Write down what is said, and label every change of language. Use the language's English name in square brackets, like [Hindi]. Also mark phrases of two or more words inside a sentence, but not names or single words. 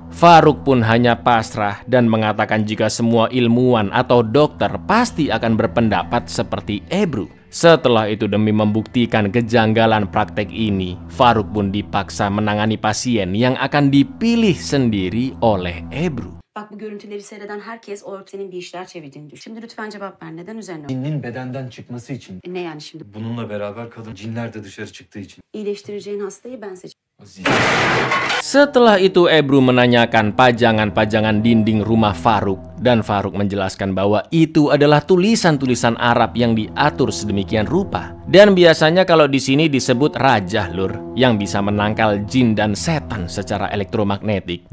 [Indonesian] Faruk pun hanya pasrah dan mengatakan jika semua ilmuwan atau dokter pasti akan berpendapat seperti Ebru. Setelah itu, demi membuktikan kejanggalan praktek ini, Faruk pun dipaksa menangani pasien yang akan dipilih sendiri oleh Ebru. [Turkish] Bak, bu görüntüleri seyreden herkes o senin bir işler çevirdiğini düşün. Şimdi lütfen cevap ver. Neden üzerine? Cinin bedenden çıkması için. Ne yani şimdi? Bununla beraber kadın cinler de dışarı çıktığı için. İyileştireceğin hastayı ben seçeceğim. [Indonesian] Setelah itu Ebru menanyakan pajangan-pajangan dinding rumah Faruk, dan Faruk menjelaskan bahwa itu adalah tulisan-tulisan Arab yang diatur sedemikian rupa. Dan biasanya kalau di sini disebut rajah, lur, yang bisa menangkal jin dan setan secara elektromagnetik.